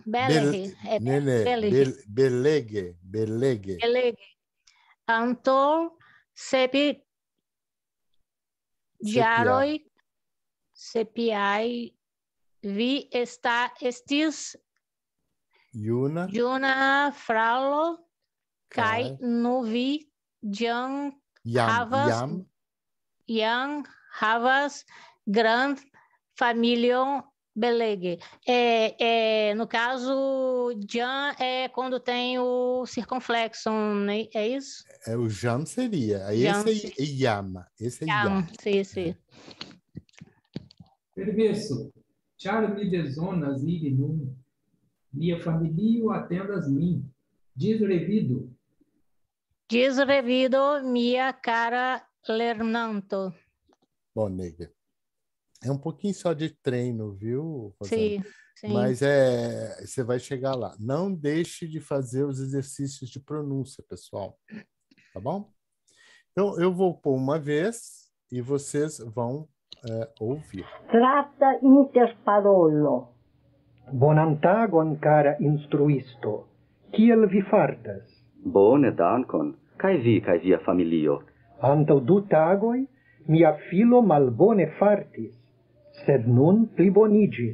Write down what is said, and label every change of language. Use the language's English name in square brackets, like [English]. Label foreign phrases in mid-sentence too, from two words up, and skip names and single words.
[Esperanto] Antaŭ sep jaroj, vi estis juna fraŭlo, kaj nu vi jam havas grande família. Belege. [Portuguese] No caso, Jan é quando tem o circunflexo, né? É isso? O Jam seria. Esse é Yama. Esse é Yama. Sim. [Esperanto] Permesso, ĉar mi bezonas iri nun. Mia familio atendas min. Disrevido. [Portuguese] Minha cara lernanto. Bom, nega. É um pouquinho só de treino, viu, Rosana? Sim. Mas você vai chegar lá. Não deixe de fazer os exercícios de pronúncia, pessoal. Tá bom? Então, eu vou pôr uma vez e vocês vão ouvir. Strata interparolo. [Esperanto] Bonan tagon, cara instruisto. Kiel vi fartas? Bone, dankon. Kaj vi kaj via familio? Antaŭ 2 tagoj, mia filo malbone fartis, sed nun plibonigis.